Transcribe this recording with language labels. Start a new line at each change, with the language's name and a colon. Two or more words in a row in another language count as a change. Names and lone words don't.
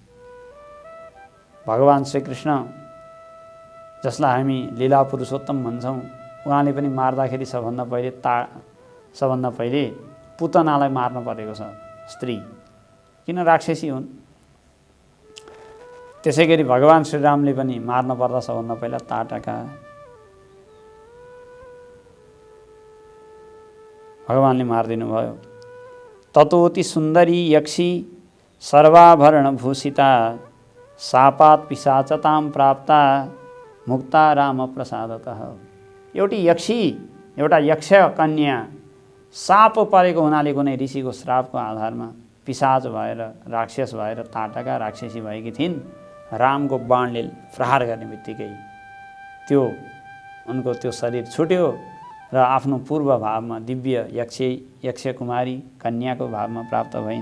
Nepali: भगवान् श्रीकृष्ण जसलाई हामी लीला पुरुषोत्तम भन्छौँ, उहाँले पनि मार्दाखेरि सबभन्दा पहिले पुतनालाई मार्न परेको छ, स्त्री किन राक्षसी हुन्। त्यसै गरी भगवान् श्रीरामले पनि मार्न पर्दा सबभन्दा पहिला ताटका, भगवानले मारिदिनु भयो।
Sanskrit: ततोति सुन्दरी यक्षी सर्वाभरण भूषिता सापात पिशाचताम प्राप्ता मुक्ता राम प्रसादतः।
Nepali: एउटा यक्ष कन्या साप परेको हुनाले कुनै ऋषिको श्रापको आधारमा पिशाच भएर राक्षस भएर ताटका राक्षसी भएकी थिइन्। रामको बाणले प्रहार गर्ने बित्तिकै उनको त्यो शरीर छुट्यो र आफ्नो पूर्व भावमा दिव्य यक्ष कुमारी कन्याको भावमा प्राप्त भइन्।